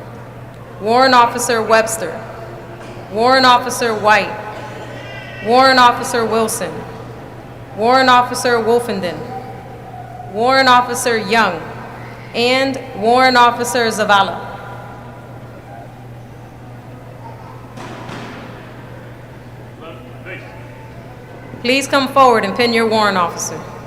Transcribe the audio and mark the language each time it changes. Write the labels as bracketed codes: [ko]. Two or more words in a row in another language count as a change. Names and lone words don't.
[en] Warrant Officer Webster. Warrant Officer White. Warrant Officer Wilson. Warrant Officer Wolfenden. Warrant Officer Young. And Warrant Officer Zavala. Please come forward and pin your warrant officer.